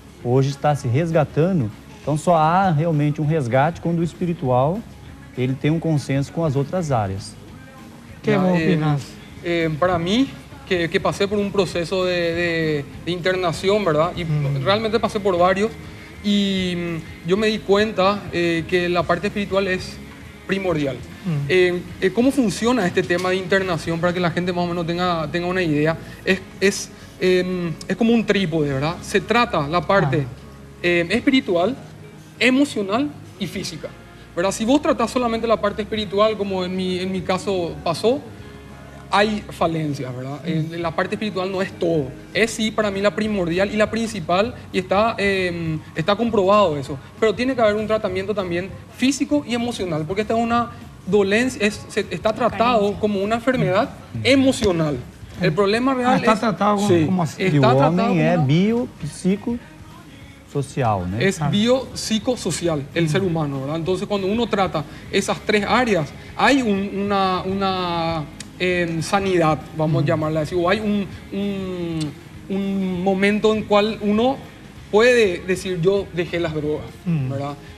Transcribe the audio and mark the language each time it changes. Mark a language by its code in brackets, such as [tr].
[pt] Hoje está se resgatando, então só há realmente um resgate quando o espiritual ele tem um consenso com as outras áreas. [es] ¿Qué opinas? Para mí, que pasé por un proceso de internación, ¿verdad? Y realmente pasé por varios. Y yo me di cuenta que la parte espiritual es primordial. ¿Cómo funciona este tema de internación? Para que la gente más o menos tenga una idea. Es como un trípode, ¿verdad? Se trata la parte espiritual, emocional y física, ¿verdad? Si vos tratás solamente la parte espiritual, como en mi caso pasó, hay falencias, ¿verdad? La parte espiritual no es todo. Es sí para mí la primordial y la principal, y está comprobado eso. Pero tiene que haber un tratamiento también físico y emocional, porque esta es una dolencia, está tratado como una enfermedad emocional. El problema real está tratado como así. [pt] E o homem é biopsicossocial, né? [es] Es biopsicosocial el ser humano, ¿verdad? Entonces cuando uno trata esas tres áreas, hay una sanidad, vamos a llamarla así, o hay un momento en cual uno puede decir yo dejé las drogas, ¿verdad?